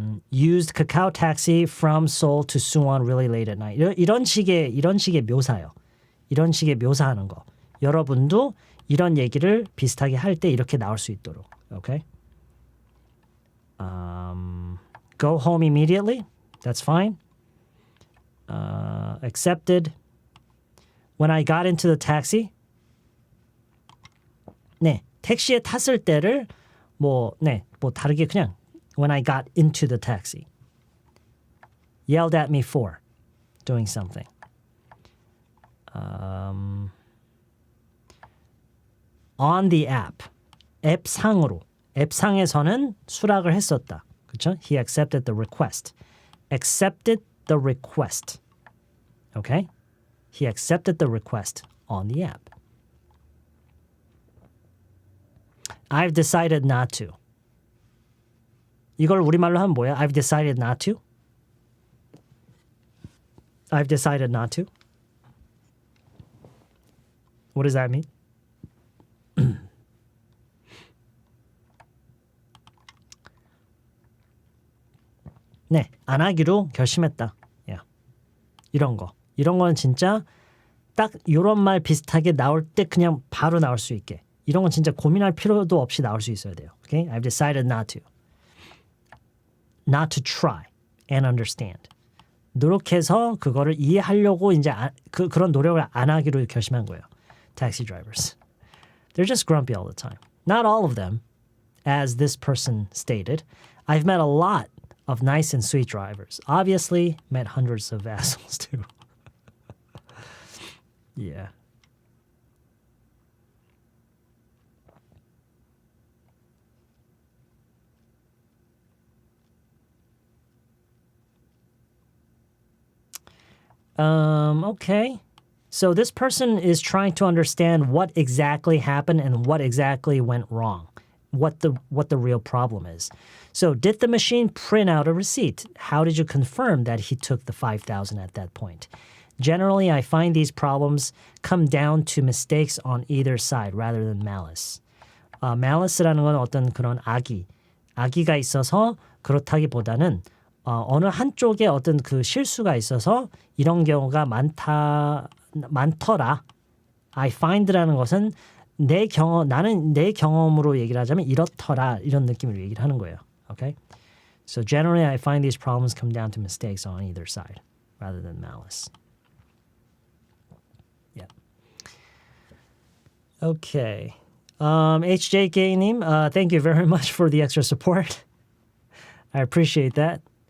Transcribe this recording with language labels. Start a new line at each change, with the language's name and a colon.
English: Used Kakao taxi from Seoul to Suwon really late at night.
Korean: 이런 식의 묘사요. 이런 식의 묘사하는 거. 여러분도 이런 얘기를 비슷하게 할 때 이렇게 나올 수 있도록.
English: Okay? Go home immediately. That's fine. Accepted. When I got into the taxi.
Korean: 네, 택시에 탔을 때를 뭐 다르게 그냥
English: when I got into the taxi. Yelled at me for doing something. On the app.
Korean: 앱상으로. 앱상에서는 수락을 했었다. 그렇죠?
English: He accepted the request. Accepted the request. Okay? He accepted the request on the app. I've decided not to.
Korean: 이걸 우리말로 하면 뭐야?
English: I've decided not to. I've decided not to. What does that mean?
Korean: 네, 안 하기로 결심했다.
English: Yeah.
Korean: 이런 거는 진짜 딱 이런 말 비슷하게 나올 때 그냥 바로 나올 수 있게. 이런 건 진짜 고민할 필요도 없이 나올 수 있어야 돼요.
English: Okay? I've decided not to. Not to try and understand.
Korean: 노력해서 그거를 이해하려고 이제 그런 노력을 안 하기로 결심한 거예요.
English: Taxi drivers. They're just grumpy all the time. Not all of them, as this person stated. I've met a lot of nice and sweet drivers. Obviously, met hundreds of assholes too. Yeah. Okay. So this person is trying to understand what exactly happened and what exactly went wrong. What the real problem is. So did the machine print out a receipt? How did you confirm that he took the 5,000 at that point? Generally, I find these problems come down to mistakes on either side rather than malice.
Korean: malice라는 건 어떤 그런 악의가 있어서 그렇다기보다는 어느 한쪽에 어떤 그 실수가 있어서 이런 경우가 많더라. I find라는 것은 나는 내 경험으로 얘기를 하자면 이렇더라 이런 느낌으로 얘기를 하는 거예요.
English: Okay? So generally I find these problems come down to mistakes on either side rather than malice. Yeah. Okay. HJK님, thank you very much for the extra support. I appreciate that.